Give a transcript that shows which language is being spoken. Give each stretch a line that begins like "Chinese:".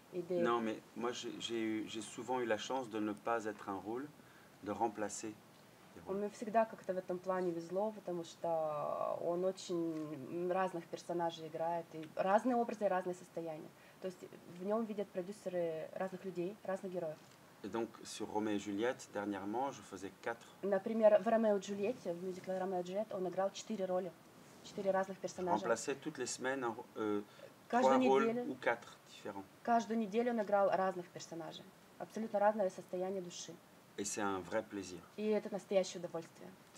French: Non, mais moi j'ai souvent eu la chance de ne pas être un rôle, de remplacer.
Russian: Мне всегда как-то в этом плане везло, потому что он очень разных персонажей играет, и разные образы, и разные состояния. То есть в нем видят продюсеры разных людей, разных героев.
French: Et donc sur Roméo et Juliette, dernièrement, je faisais 4.
Russian: Например, в Ромео и Джульетте, в мюзикле Ромео и Джульетта, он играл 4 роли, 4 разных персонажа.
French: Remplaçait toutes les semaines 3 rôles ou 4 différents.
Russian: Каждую неделю он играл разных персонажей, абсолютно разное состояние души.
French: Et c'est un vrai plaisir.
Russian: И это настоящее удовольствие.